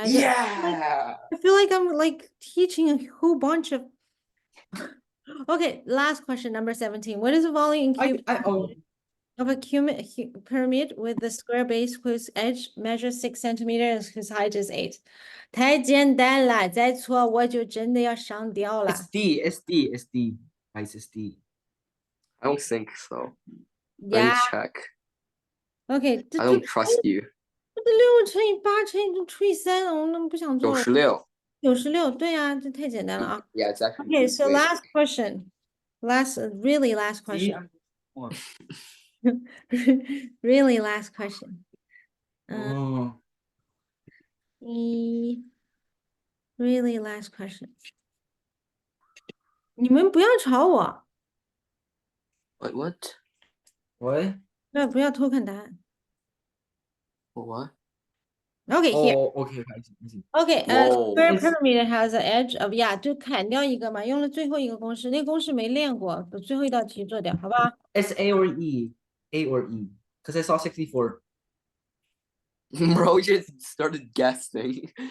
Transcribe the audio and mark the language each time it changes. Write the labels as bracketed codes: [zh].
[en] Yeah. I feel like I'm like teaching a whole bunch of. Okay, last question, number 17. What is the volume in cubes of a pyramid with the square base whose edge measures 6 centimeters and whose height is 8? [zh] 太简单了，再错我就真的要上吊了。 [en] It's D. Guys, it's D. I don't think so. Let me Yeah. check. Okay. I don't trust you. [zh] 6乘以8乘以除以3，我那不想做了。 [en] 96. [zh] 96，对啊，这太简单了啊。 [en] Yeah, it's actually. Okay, so wait. last question. Really last See, question. I'm Really last question. Oh, Really last question. [zh] 你们不要吵我。 [en] What? What? [zh] 不要偷看答案。 [en] What? Okay, here. Oh, okay, I see, I see. Okay, Whoa. square It's- pyramid has an edge of yeah， [zh] 就砍掉一个嘛，用了最后一个公式，那公式没练过，把最后一道题做掉，好吧？ [en] It's A or E. A or E. Because I saw 64. Bro just started guessing.